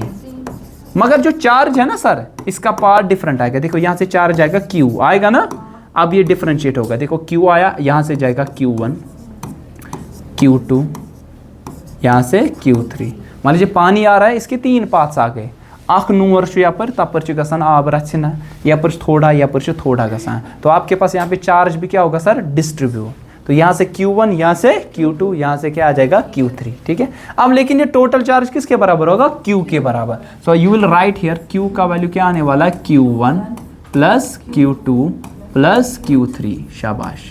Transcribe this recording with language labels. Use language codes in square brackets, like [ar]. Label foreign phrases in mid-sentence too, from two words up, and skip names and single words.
[hi] मगर जो चार्ज है ना सर, इसका पार्ट डिफरेंट आएगा। देखो यहाँ से चार्ज आएगा Q आएगा ना, अब ये डिफरेंशिएट होगा। देखो Q आया, यहाँ से जाएगा Q1, Q2, यहाँ से Q3। मान लीजिए पानी आ रहा है, इसके तीन पाथ्स आ गए। [ks] अख नूर यपर तपर गसान आब रचना, यपर थोड़ा, यपर थोड़ा गसान। [hi] तो आपके पास यहाँ पे चार्ज भी क्या होगा सर? डिस्ट्रीब्यूट। तो यहाँ से Q1, यहाँ से Q2, यहाँ से क्या आ जाएगा Q3, ठीक है। अब लेकिन ये टोटल चार्ज किसके बराबर होगा, Q के बराबर। [en] so you will write here [hi] Q का वैल्यू क्या आने वाला है, Q1 प्लस Q2 प्लस Q3, शाबाश।